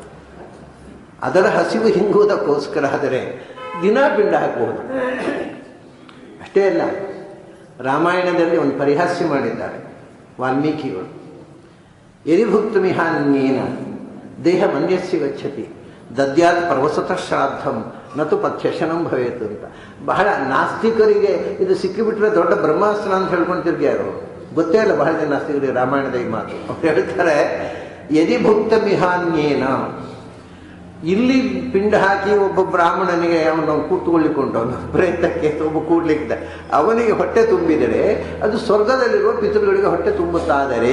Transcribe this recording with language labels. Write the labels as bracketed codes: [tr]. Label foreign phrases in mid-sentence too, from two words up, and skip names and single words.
[kn] ಅದರ ಹಸಿವು ಹಿಂಗುವುದಕ್ಕೋಸ್ಕರ ಆದರೆ ದಿನ ಪಿಂಡ ಹಾಕಬಹುದು. ಅಷ್ಟೇ ಅಲ್ಲ, ರಾಮಾಯಣದಲ್ಲಿ ಒಂದು ಪರಿಹಾಸ್ಯ ಮಾಡಿದ್ದಾರೆ ವಾಲ್ಮೀಕಿಗಳು. [sa] ಯರಿಭುಕ್ತ ಮಿಹಾನ್ಯೇನ ದೇಹ ಮನ್ಯಸ್ಯ ಗಚ್ಚತಿ ದದ್ಯಾತ್ ಪ್ರವಸತಃ ಶ್ರಾದ್ದಂ ನತು ಪಥ್ಯಶನಂ ಭವೇತು ಅಂತ. [kn] ಬಹಳ ನಾಸ್ತಿಕರಿಗೆ ಇದು ಸಿಕ್ಕಿಬಿಟ್ರೆ ದೊಡ್ಡ ಬ್ರಹ್ಮಾಸ್ತ್ರ ಅಂತ ಹೇಳ್ಕೊಂಡು ತಿರ್ಗ್ಯಾರು. ಗೊತ್ತೇ ಇಲ್ಲ ಬಹಳ ಜನ ನಾಸ್ತಿಕರಿಗೆ ರಾಮಾಯಣದ ಈ ಮಾತು. ಅವ್ರು ಹೇಳ್ತಾರೆ, [sa] ಯರಿಭುಕ್ತ ಮಿಹಾನ್ಯೇನ, [kn] ಇಲ್ಲಿ ಪಿಂಡ ಹಾಕಿ ಒಬ್ಬ ಬ್ರಾಹ್ಮಣನಿಗೆ ಅವನು ಕೂತ್ಕೊಳ್ಳಿಕೊಂಡು ಅವನು ಪ್ರಯತ್ನಕ್ಕೆ ಒಬ್ಬ ಕೂಡ್ಲಿಕ್ಕಿದ್ದ, ಅವನಿಗೆ ಹೊಟ್ಟೆ ತುಂಬಿದರೆ ಅದು ಸ್ವರ್ಗದಲ್ಲಿರುವ ಪಿತೃಗಳಿಗೆ ಹೊಟ್ಟೆ ತುಂಬುತ್ತಾದರೆ.